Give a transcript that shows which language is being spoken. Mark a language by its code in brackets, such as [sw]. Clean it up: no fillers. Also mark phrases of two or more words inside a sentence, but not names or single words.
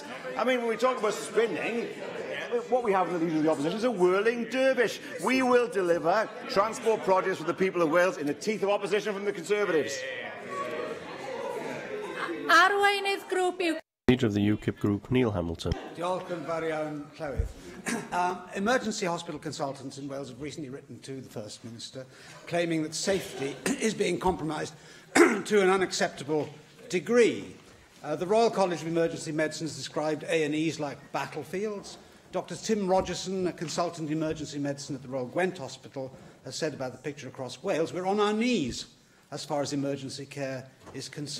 [en] I mean, when we talk about spinning, what we have in the leader of the opposition is a whirling dervish. We will deliver transport projects for the people of Wales in the teeth of opposition from the Conservatives. [cy] Arweinydd Grŵp [en] Leader of the UKIP group, Neil Hamilton. [cy] Diolch yn fawr iawn, Llywydd. [en] Emergency hospital consultants in Wales have recently written to the First Minister claiming that safety is being compromised to an unacceptable degree. The Royal College of Emergency Medicine has described A&Es like battlefields. Dr Tim Rogerson, a consultant in emergency medicine at the Royal Gwent Hospital, has said about the picture across Wales, we're on our knees as far as emergency care is concerned.